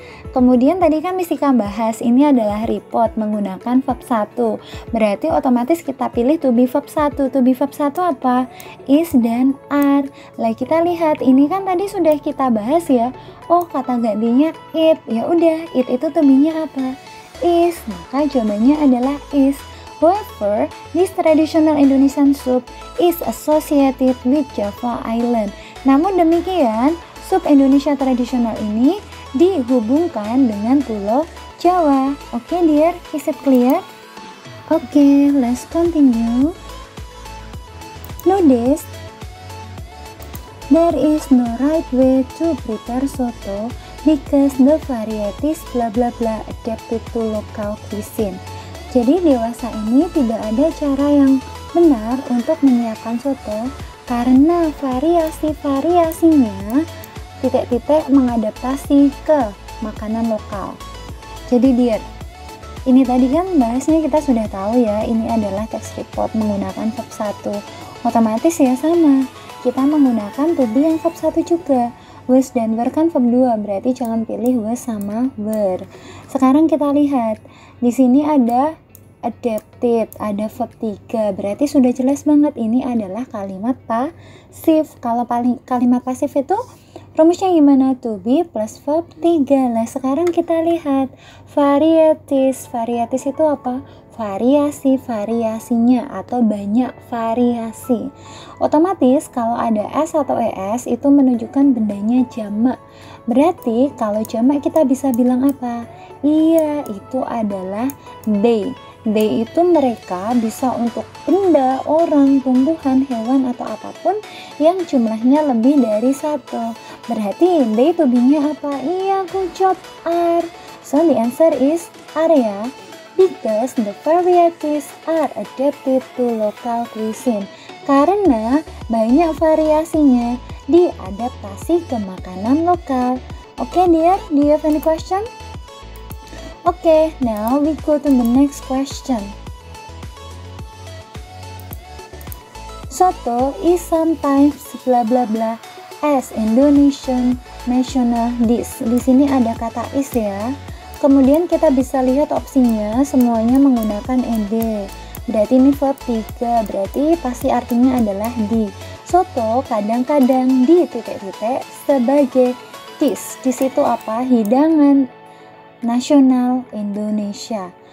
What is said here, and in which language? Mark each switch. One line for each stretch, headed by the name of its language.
Indonesian: Kemudian tadi kan Misika bahas ini adalah report menggunakan verb 1. Berarti otomatis kita pilih to be verb 1. To be verb 1 apa? Is dan are. Lah kita lihat ini kan tadi sudah kita bahas ya. Oh, kata gantinya it. Ya udah, it itu to be-nya apa? Is. Maka jawabannya adalah is.
English: However, this traditional Indonesian soup is associated with Java Island.
Indonesian: Namun demikian, sup Indonesia tradisional ini dihubungkan dengan Pulau Jawa.
English: Oke, dear, is it clear? Oke, let's continue. Notice there is no right way to prepare soto because the varieties bla bla bla adapted to local cuisine.
Indonesian: Jadi dewasa ini tidak ada cara yang benar untuk menyiapkan soto karena variasi-variasinya titik-titik mengadaptasi ke makanan lokal. Jadi dear, ini tadi kan bahasnya kita sudah tahu ya, ini adalah text report menggunakan verb 1. Otomatis ya sama, kita menggunakan to be yang verb 1 juga. Was dan were kan verb 2, berarti jangan pilih was sama were. Sekarang kita lihat, di sini ada adapted, ada verb 3, berarti sudah jelas banget ini adalah kalimat pasif. Kalau kalimat pasif itu rumusnya gimana? To be plus verb 3. Nah, sekarang kita lihat varieties. Varieties itu apa? Variasi-variasinya atau banyak variasi. Otomatis kalau ada s atau es itu menunjukkan bendanya jamak. Berarti kalau jamak kita bisa bilang apa? Iya, itu adalah they. They itu mereka, bisa untuk benda, orang, tumbuhan, hewan, atau apapun yang jumlahnya lebih dari 1. Berarti they to be-nya apa? Iya, good job, are.
English: So the answer is are ya, because the varieties are adapted to local cuisine.
Indonesian: Karena banyak variasinya diadaptasi ke makanan lokal.
English: Oke, dear, do you have any question? Okay, now we go to the next question. Soto is sometimes bla bla bla as Indonesian national dish.
Indonesian: Di sini ada kata is ya. Kemudian kita bisa lihat opsinya semuanya menggunakan ed. Berarti ini verb 3, berarti pasti artinya adalah di. Soto kadang-kadang di titik-titik sebagai dish. Dish itu apa? Hidangan nasional Indonesia.